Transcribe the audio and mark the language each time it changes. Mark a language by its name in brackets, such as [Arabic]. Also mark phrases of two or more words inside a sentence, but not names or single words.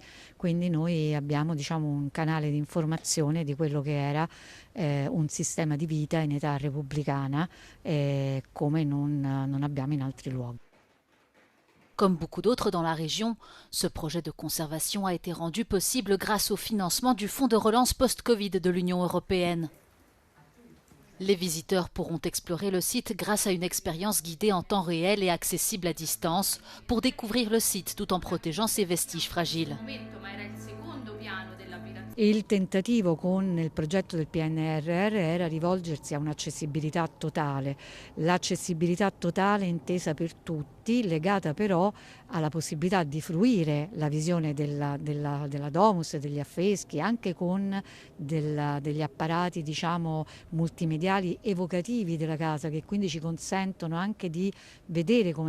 [Italian] Quindi noi abbiamo, diciamo, un canale di informazione di quello che era un sistema di vita in età repubblicana come non abbiamo in altri luoghi. [French] Comme beaucoup d'autres dans la région, ce projet de conservation a été rendu possible grâce au financement du Fonds de relance post-Covid de l'Union européenne. Les visiteurs pourront explorer le site grâce à une expérience guidée en temps réel et accessible à distance pour découvrir le site tout en protégeant ses vestiges fragiles. [Italian] Il tentativo con il progetto del PNRR era rivolgersi a un'accessibilità totale, l'accessibilità totale intesa per tutti, legata però alla possibilità di fruire la visione della domus, degli affreschi, anche con degli apparati, diciamo, multimediali evocativi della casa, che quindi ci consentono anche di vedere come